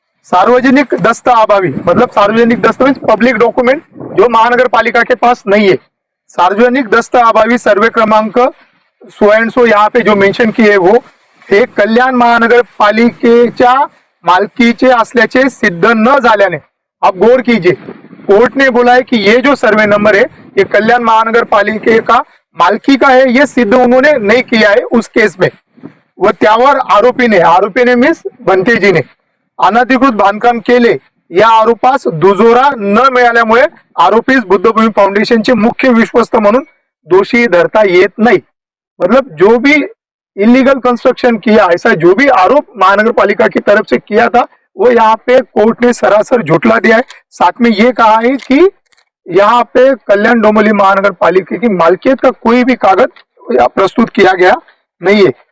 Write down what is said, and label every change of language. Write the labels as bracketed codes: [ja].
[hi] सार्वजनिक दस्तावेज मतलब सार्वजनिक दस्तावेज, पब्लिक डॉक्यूमेंट जो महानगर पालिका के पास नहीं है, सार्वजनिक दस्तावेज सर्वे क्रमांक 100 यहाँ पे जो मेंशन किए वो [mr] हे कल्याण महानगरपालिकेच्या मालकीचे असल्याचे सिद्ध न झाल्याने, [hi] आप गौर कीजिए, कोर्ट ने बोला है कि ये जो सर्वे नंबर है ये कल्याण महानगरपालिके का मालकी का है, ये सिद्ध उन्होंने नहीं किया है उस केस में। [mr] व त्यावर आरोपी ने मीन्स बंते जी ने अनधिकृत बांधकाम केले या आरोपास दुजोरा न मिळाल्यामुळे आरोपीस बुद्ध भूमि फाउंडेशनचे मुख्य विश्वस्त म्हणून दोषी धरता येत नाही। [hi] मतलब जो भी इलीगल कंस्ट्रक्शन किया, ऐसा जो भी आरोप महानगर पालिका की तरफ से किया था वो यहाँ पे कोर्ट ने सरासर झुठला दिया है। साथ में ये कहा है कि यहाँ पे कल्याण डोंबिवली महानगर पालिका की मालकियत का कोई भी कागज प्रस्तुत किया गया नहीं है।